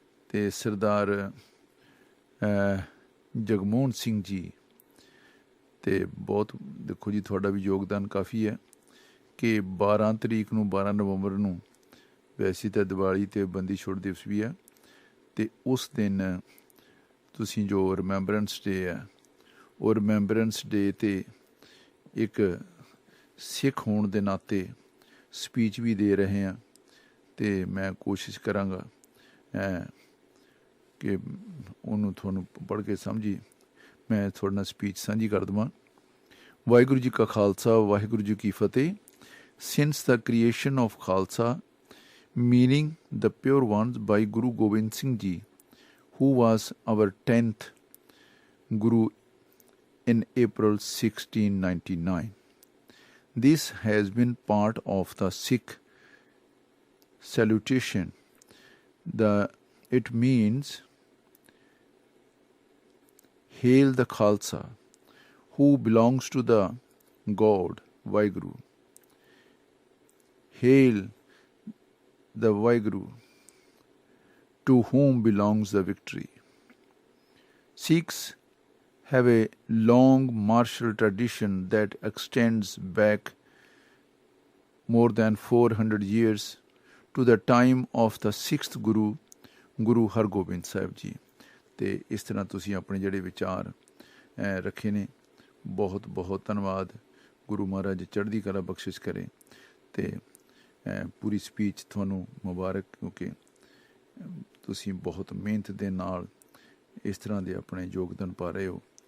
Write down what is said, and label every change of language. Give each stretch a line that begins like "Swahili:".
Punjabi: ਤੇ ਸਰਦਾਰ ਜਗਮੋਹਨ ਸਿੰਘ ਜੀ, ਤੇ ਬਹੁਤ ਦੇਖੋ ਜੀ ਤੁਹਾਡਾ ਵੀ ਯੋਗਦਾਨ ਕਾਫੀ ਹੈ ਕਿ 12 ਤਰੀਕ ਨੂੰ 12 ਨਵੰਬਰ ਨੂੰ ਵੈਸੇ ਤਾਂ ਦੀਵਾਲੀ ਤੇ ਬੰਦੀ ਛੋੜ ਦਿਵਸ ਵੀ ਹੈ, ਤੇ ਉਸ ਦਿਨ ਤੁਸੀਂ ਜੋ ਰਿਮੈਂਬਰੈਂਸ ਡੇ ਹੈ, ਉਹ ਰਿਮੈਂਬਰੈਂਸ ਡੇ 'ਤੇ ਇੱਕ ਸਿੱਖ ਹੋਣ ਦੇ ਨਾਤੇ ਸਪੀਚ ਵੀ ਦੇ ਰਹੇ ਹਾਂ। ਤੇ ਮੈਂ ਕੋਸ਼ਿਸ਼ ਕਰਾਂਗਾ ਕਿ ਉਹਨੂੰ ਤੁਹਾਨੂੰ ਪੜ੍ਹ ਕੇ ਸਮਝੀ ਮੈਂ ਤੁਹਾਡੇ ਨਾਲ ਸਪੀਚ ਸਾਂਝੀ ਕਰ ਦੇਵਾਂ। ਵਾਹਿਗੁਰੂ ਜੀ ਕਾ ਖਾਲਸਾ, ਵਾਹਿਗੁਰੂ ਜੀ ਕੀ ਫਤਿਹ।
English: Since the creation of Khalsa, meaning the pure ones, by Guru Gobind Singh Ji, who was our 10th Guru in April 1699. This has been part of the Sikh salutation. It means Hail the Khalsa, who belongs to the God Waheguru. Hail the Waheguru, to whom belongs the victory. Sikhs have a long martial tradition that extends back more than 400 years to the time of the 6th Guru, Guru Hargobind Sahib Ji.
Punjabi: ਤੇ ਇਸ ਤਰ੍ਹਾਂ ਤੁਸੀਂ ਆਪਣੇ ਜਿਹੜੇ ਵਿਚਾਰ ਰੱਖੇ ਨੇ, ਬਹੁਤ ਬਹੁਤ ਧੰਨਵਾਦ। ਗੁਰੂ ਮਹਾਰਾਜ ਚੜ੍ਹਦੀ ਕਲਾ ਬਖਸ਼ਿਸ਼ ਕਰੇ। ਅਤੇ ਪੂਰੀ ਸਪੀਚ ਤੁਹਾਨੂੰ ਮੁਬਾਰਕ, ਕਿਉਂਕਿ ਤੁਸੀਂ ਬਹੁਤ ਮਿਹਨਤ ਦੇ ਨਾਲ ਇਸ ਤਰ੍ਹਾਂ ਦੇ ਆਪਣੇ ਯੋਗਦਾਨ ਪਾ ਰਹੇ ਹੋ।